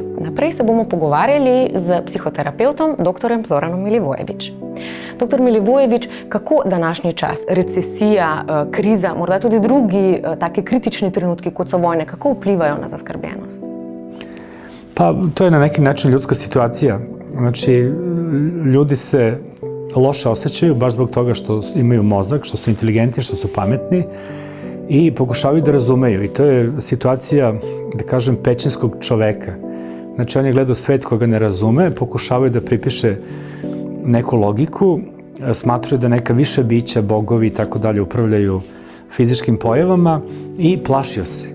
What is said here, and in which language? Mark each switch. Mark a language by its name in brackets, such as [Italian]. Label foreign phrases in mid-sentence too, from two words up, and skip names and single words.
[Slovenian] Naprej se bomo pogovarjali z psihoterapeutom dr. Zoranom Milivojević. Dr. Milivojević, kako današnji čas, recesija, kriza, morda tudi drugi taki kritični trenutki, kot so vojne, kako vplivajo na zaskrbljenost? [Serbian] Pa to je na neki način ljudska situacija. Znači, ljudi se loše osjećaju baš zbog toga što imaju mozak, što su inteligentni, što su pametni i pokušavaju da razumeju. I to je situacija, da kažem, pećinskog čoveka. Znači, on je gledao svet koga ne razume, pokušavaju da pripiše neku logiku, smatraju da neka više bića, bogovi i tako dalje upravljaju fizičkim pojavama i plašio se.